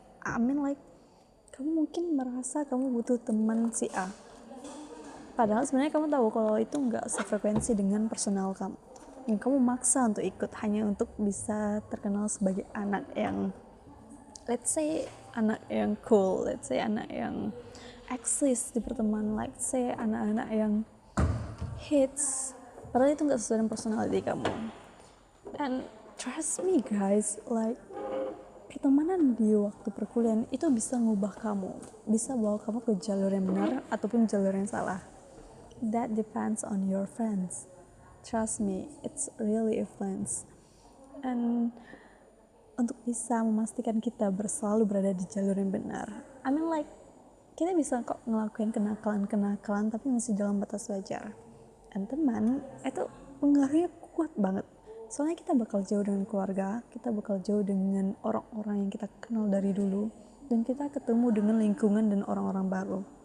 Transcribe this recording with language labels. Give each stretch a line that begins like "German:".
Indonesian: Kamu mungkin merasa kamu butuh teman si A, padahal sebenarnya kamu tahu kalau itu nggak sefrekuensi dengan personal kamu, yang kamu maksa untuk ikut hanya untuk bisa terkenal sebagai anak yang,
English: let's say
Indonesian: anak yang cool, let's say anak yang eksis di pertemanan, let's say anak-anak yang hits, padahal itu nggak sesuai dengan personality kamu.
English: And trust me guys,
Indonesian: pertemanan di waktu perkuliahan itu bisa ngubah kamu, bisa bawa kamu ke jalur yang benar ataupun jalur yang salah.
English: That depends on your friends. Trust me, it's really influence.
Indonesian: And untuk bisa memastikan kita selalu berada di jalur yang benar, kita bisa kok ngelakuin kenakalan tapi masih dalam batas wajar. Dan teman itu pengaruhnya kuat banget. Soalnya kita bakal jauh dengan keluarga, kita bakal jauh dengan orang-orang yang kita kenal dari dulu, dan kita ketemu dengan lingkungan dan orang-orang baru.